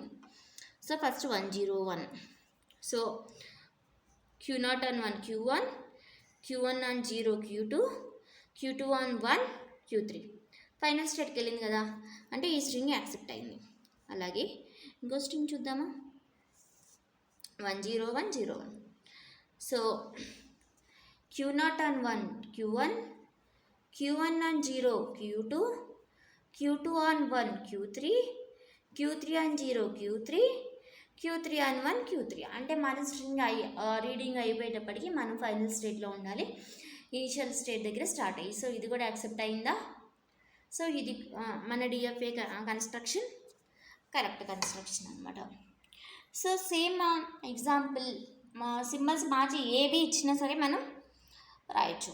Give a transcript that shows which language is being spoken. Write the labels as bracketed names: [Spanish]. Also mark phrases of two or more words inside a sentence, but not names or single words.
[English] So first 101. So Q0 on 1 Q1, Q1 on 0 Q2, Q2 on 1 Q3. final stateకి [Telugu] వెళ్ళింది కదా, అంటే ఈ [English] string accept [Telugu] అయింది. అలాగే ఇంకో స్ట్రింగ్ చూద్దామా, 10101. [English] సో Q0 on 1 Q1, Q1 on 0 Q2, Q2 on 1 Q3, Q3 on 0 Q3, Q3 on 1 Q3. [Telugu] అంటే మన [English] string reading [Telugu] అయిపోయేటప్పటికి మనం [English] final stateలో [Telugu] ఉండాలి, [English] initial state [Telugu] దగ్గర స్టార్ట్ అయ్యి. సో ఇది కూడా యాక్సెప్ట్ అయిందా? సో ఇది మన [English] DFA construction correct construction [Telugu] అనమాట. [English] So same example symbols [Telugu] మార్చి ఏవి ఇచ్చినా సరే మనం రాయొచ్చు.